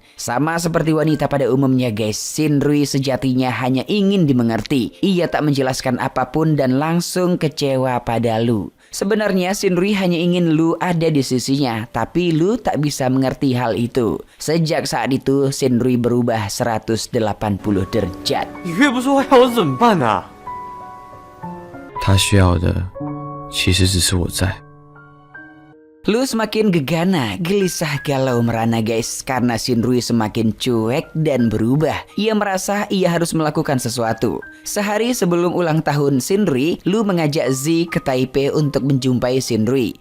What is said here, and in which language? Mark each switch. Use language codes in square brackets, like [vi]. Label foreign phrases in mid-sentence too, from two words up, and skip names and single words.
[id] Sama seperti wanita pada umumnya guys, Shinrui sejatinya hanya ingin dimengerti. Ia tak menjelaskan apapun dan langsung kecewa pada Lu. Sebenarnya Shinrui hanya ingin Lu ada di sisinya, tapi Lu tak bisa mengerti hal itu. Sejak saat itu Shinrui berubah 180 derajat. [zh] 你越不说话，要我怎么办呢？他需要的其实只是我在。 [id] Lu semakin gegana, gelisah galau merana guys karena Shinrui semakin cuek dan berubah. Ia merasa ia harus melakukan sesuatu. Sehari sebelum ulang tahun Shinrui, Lu mengajak Z ke Taipei untuk menjumpai Shinrui.